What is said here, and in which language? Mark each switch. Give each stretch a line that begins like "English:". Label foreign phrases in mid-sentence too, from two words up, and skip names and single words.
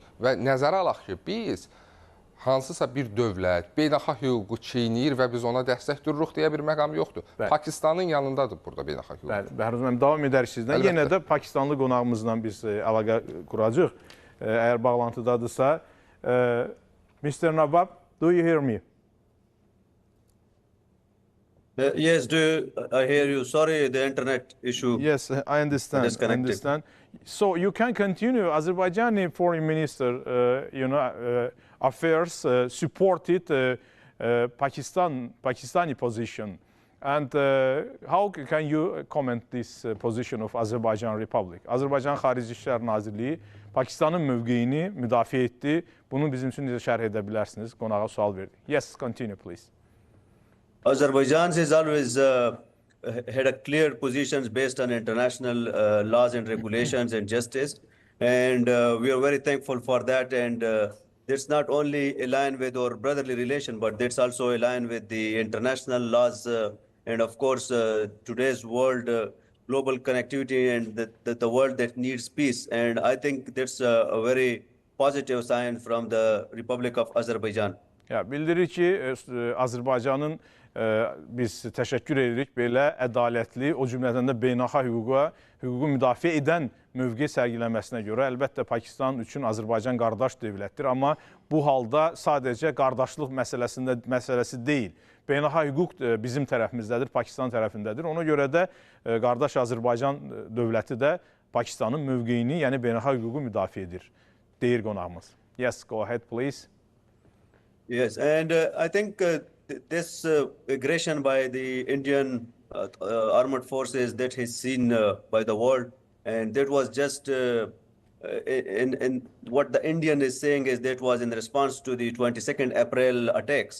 Azerbaijani: Və nəzərə alaq ki, biz hansısa bir dövlət beynəlxalq hüququ çiynəyir və biz ona dəstək dururuq deyə bir məqam yoxdur. Pakistanın yanındadır burada beynəlxalq hüquq. Bəli, Bəhruz müəllim, davam edərik sizdən. Yenə də Pakistanlı qonağımızla biz əlaqə quracağıq. Əgər bağlantıdadırsa.
English: Mr. Nawab, do you hear me? Yes, I hear you. Sorry, the internet issue. Yes, I understand. So you can continue. Azerbaijani Foreign Minister, affairs supported Pakistani position. And how can you comment this position of Azerbaijan Republic?
Azerbaijani: Azərbaycan Xarici İşlər Nazirliyi Pakistanın mövqeyini müdafiə etdi. Bunu bizim üçün necə şərh edə bilərsiniz? Qonağa sual verdik.
English: Yes, continue please. Azerbaijan has always had a clear positions based on international laws and regulations and justice. And we are very thankful for that. And that's not only aligned with our brotherly relation, but that's also aligned with the international laws and of course today's world, global connectivity and the world that needs peace. And I think that's a very positive sign from the Republic of Azerbaijan.
Azerbaijani: Ya, bildirir ki, Azərbaycanın biz təşəkkür edirik belə ədalətli, o cümlədən də beynəlxalq hüququ müdafiə edən mövqe sərgiləməsinə görə. Əlbəttə, Pakistan üçün Azərbaycan qardaş dövlətdir, amma bu halda sadəcə qardaşlıq məsələsi deyil. Beynəlxalq hüquq bizim tərəfimizdədir, Pakistan tərəfindədir. Ona görə də qardaş Azərbaycan dövləti də Pakistanın mövqeyini, yəni beynəlxalq hüququ müdafiə edir, deyir qonağımız.
English: Yes, go ahead, please. Yes, and I think this aggression by the Indian armed forces that is seen by the world, and that was just in what the Indian is saying is that was in response to the 22nd April attacks.